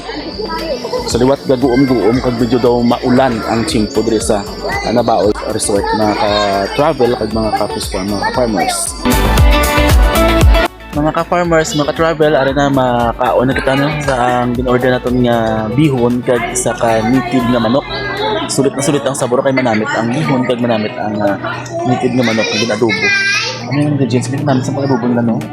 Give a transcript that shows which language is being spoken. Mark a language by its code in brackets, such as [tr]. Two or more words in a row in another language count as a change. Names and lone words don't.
[hil] Sa liwat gaguom-guom kag medyo daw maulan ang chimpo diri sa Baoy Resort na ka-travel kag mga ka- [en] fish farm, [hil] mga ka-farmers. Mga ka-farmers, mga ka-travel, ari na makaon na kita no sa ang ginorder naton nga bihon kag isa ka native nga manok. Sulit ang sabor kay manamit ang bihon kag manamit ang native nga manok nga ginadobo. [tl] Ano yung ingredients din namin sa pag-adobo nila no?